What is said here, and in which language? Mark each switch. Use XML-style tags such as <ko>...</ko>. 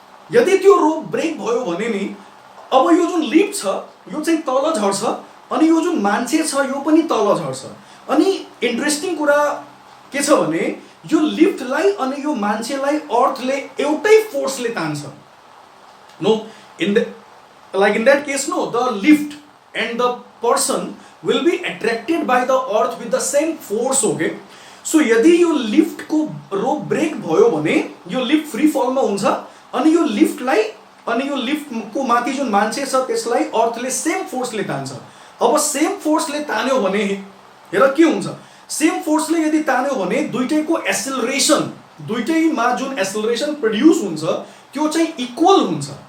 <ne>यदि त्यो रोप ब्रेक भयो भने नि अब यो जुन लिफ्ट छ यो चाहिँ तल झर्छ अनि यो जुन मान्छे छ यो पनि तल झर्छ। अनि इन्ट्रेस्टिङ कुरा के छ भने यो लिफ्टलाई अनि यो मान्छेलाई अर्थले एउटै फोर्सले तान्छ, no.</ne> <en>In that case, no, the lift and the person will be attracted by the earth with the same force.</en> <ne>Okay, so यदि यो लिफ्ट को रोप ब्रेक भयो भने यो लिफ्ट फ्री फलमा हुन्छ अनि यो लिफ्टलाई अनि यो लिफ्ट को माथि जुन मान्छे छ त्यसलाई अर्थले सेम फोर्सले तान्छ. अब सेम फोर्सले तान्यो भने हेर के हुन्छ, सेम फोर्सले यदि तान्यो भने दुईटैको एसेलरेसन, दुईटैमा जुन एसेलरेसन प्रोड्युस हुन्छ त्यो चाहिँ इक्वल हुन्छ.</ne>